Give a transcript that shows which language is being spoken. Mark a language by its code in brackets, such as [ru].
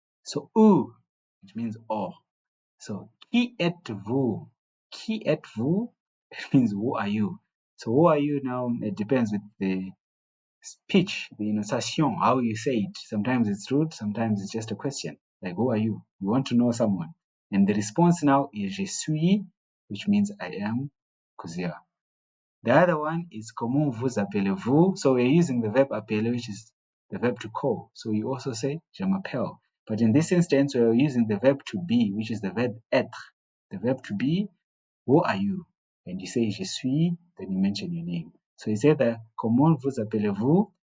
[en] So it means oh. So [fr] qui êtes-vous? Qui êtes-vous? [en] It means who are you? So who are you now? It depends with the speech, the enunciation, how you say it. Sometimes it's rude, sometimes it's just a question. Like, who are you? You want to know someone. And the response now is [fr] je suis, [en] which means I am Kuzia. The other one is [fr] comment vous appelez-vous. [en] So we're using the verb appeler, which is the verb to call. So you also say [fr] je m'appelle. [en] But in this instance, we're using the verb to be, which is the verb être. The verb to be, who are you? And you say [fr] je suis, [en] then you mention your name. So you say that [fr] comment vous appelez-vous?